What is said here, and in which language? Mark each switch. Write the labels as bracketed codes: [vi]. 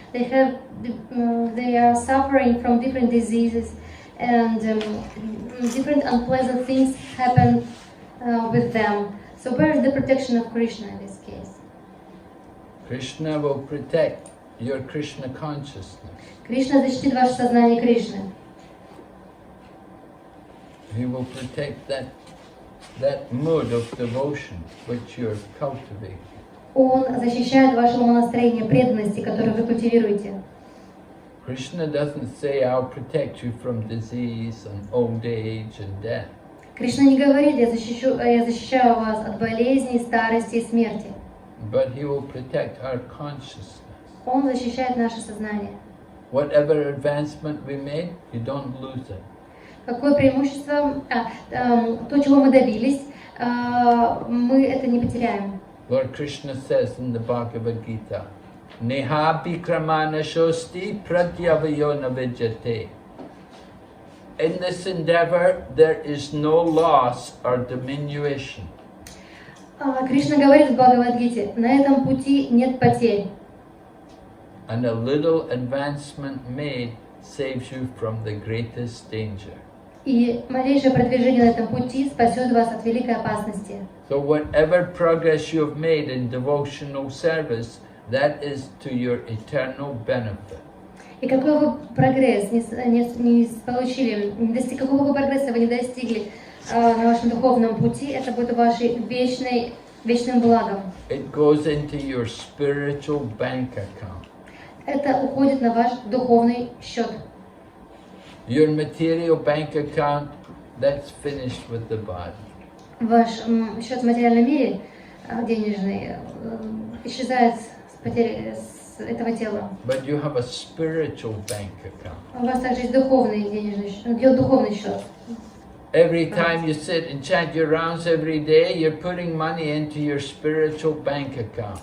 [en] They are suffering from different diseases, and different unpleasant things happen with them. So where is the protection of Krishna in this case? Krishna will protect your Krishna consciousness. [ru] Кришна защитит ваше сознание Кришны. [en] He will protect that mood of devotion which you're cultivating. [ru] Он защищает ваше умонастроение преданности, которое вы культивируете. [en] Krishna doesn't say, I'll protect you from disease and old age and death. [ru] Кришна не говорит, я защищаю вас от болезней, старости и смерти. [en] But he will protect our consciousness. [ru] Он защищает наше сознание. [en] Whatever advancement we made, you don't lose it. [ru] Какое преимущество, то, чего мы добились, мы это не потеряем. [en] Lord Krishna says in the Bhagavad Gita, [sa] Neha bikramana shosti pratyavayo navijate. [en] In this endeavor, there is no loss or diminution. [ru] Кришна говорит в Бхагавад-гите, на этом пути нет потерь. [en] And a little advancement made saves you from the greatest danger. [ru] И малейшее продвижение на этом пути спасет вас от великой опасности. [en] So whatever progress you have made in devotional service, that is to your eternal benefit. [ru] И какой бы прогресс не получили, какого бы прогресса вы не достигли на вашем духовном пути, это будет вашим вечным благом. [en] It goes into your spiritual bank account. [ru] Это уходит на ваш духовный счет. [en] Your material bank account, that's finished with the body. [ru] Ваш счет в материальном мире денежный исчезает с этого тела. [en] But you have a spiritual bank account. [ru] У вас также есть духовный духовный счет. [en] Every time you sit and chant your rounds every day, you're putting money into your spiritual bank account.